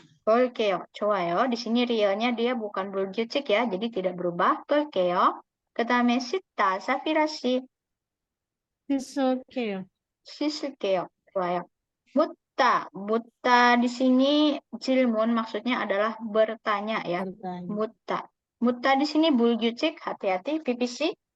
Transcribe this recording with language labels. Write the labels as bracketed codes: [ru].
[id] Golkeo, 좋아요. Di sini realnya dia bukan 불규칙 ya, jadi tidak berubah. Golkeo. [ko] 그다음에 씻다, 사피라 씨. 씻을게요. 씻을게요. 좋아요. [id] 묻다 di sini 질문 maksudnya adalah bertanya ya. bertanya. 묻다 di sini 불규칙, hati-hati. PPC.